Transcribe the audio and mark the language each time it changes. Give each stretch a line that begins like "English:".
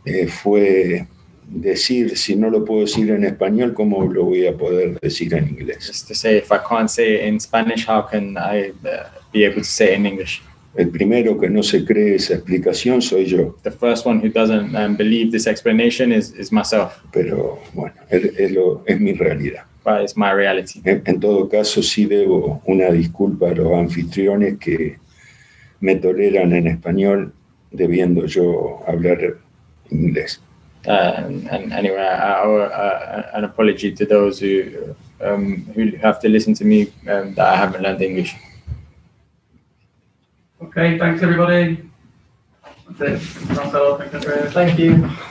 Spanish: Fue decir, si no lo puedo decir en español, ¿cómo lo voy a poder decir en inglés?
English: Just to say, if I can't say it in Spanish, how can I be able to say it in English?
Spanish: El primero que no se cree esa explicación soy yo.
English: The first one who doesn't believe this explanation is myself.
Spanish: Pero bueno, es mi realidad.
English: But it's my reality.
Spanish: En todo caso, sí debo una disculpa a los anfitriones que me toleran en español, debiendo yo hablar inglés.
English: And anyway, I owe an apology to those who have to listen to me that I haven't learned English. Okay, thanks everybody. That's it. Marcelo, thanks Andrea. Thank you.